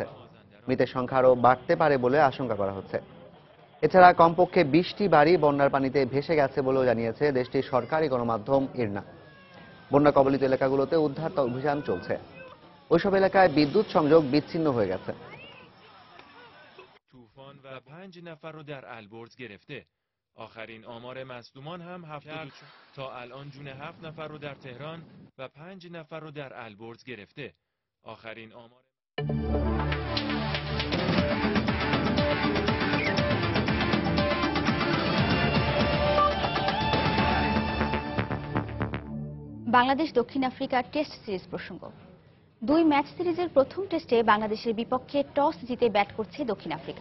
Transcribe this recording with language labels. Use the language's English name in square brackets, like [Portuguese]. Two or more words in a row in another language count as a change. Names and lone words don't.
[Bangla] মৃতের সংখ্যা আরও বাড়তে পারে বলে আশঙ্কা করা হচ্ছে। এছাড়া কমপক্ষে 20টি বাড়ি বন্যার পানিতে ভেসে গেছে বলেও জানিয়েছে দেশটির সরকারি গণমাধ্যম ইরনা। বন্যা কবলিত এলাকাগুলোতে উদ্ধার অভিযান চলছে। ওইসব এলাকায় বিদ্যুৎ সংযোগ বিচ্ছিন্ন হয়ে গেছে। [Persian] طوفان و 5 نفر رو در البرز گرفته. آخرین آمار مصدومان هم 72 تا الان جون 7 نفر رو در تهران و 5 نفر رو در البرز گرفته. آخرین آمار [Bangla] বাংলাদেশ দক্ষিণ আফ্রিকা টেস্ট সিরিজ প্রসঙ্গ। 2 ম্যাচ সিরিজের প্রথম টেস্টে বাংলাদেশের বিপক্ষে টস জিতে ব্যাট করছে দক্ষিণ আফ্রিকা।